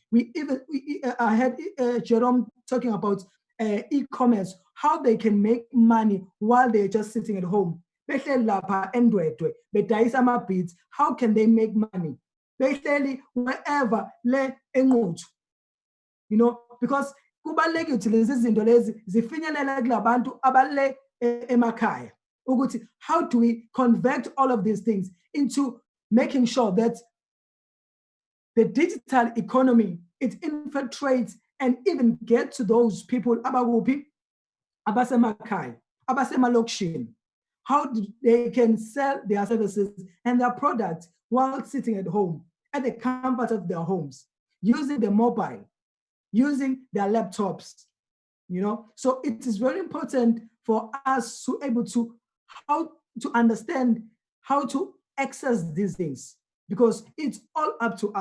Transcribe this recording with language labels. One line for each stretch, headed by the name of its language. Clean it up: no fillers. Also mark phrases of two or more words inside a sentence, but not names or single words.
English: I had Jerome talking about e-commerce, how they can make money while they're just sitting at home. How can they make money? Wherever because
Zulu: kubalulekile ukuthi lezi zinto lezi zifinyelele kulabantu abale emakhaya.
English: How do we convert all of these things into making sure that the digital economy, it infiltrates and even get to those people
Zulu: abasemakhaya, abasemalokishini,
English: how they can sell their services and their products while sitting at home, at the comfort of their homes, using the mobile, using their laptops, So it is very important for us to able to how to understand how to access these things, because it's all up to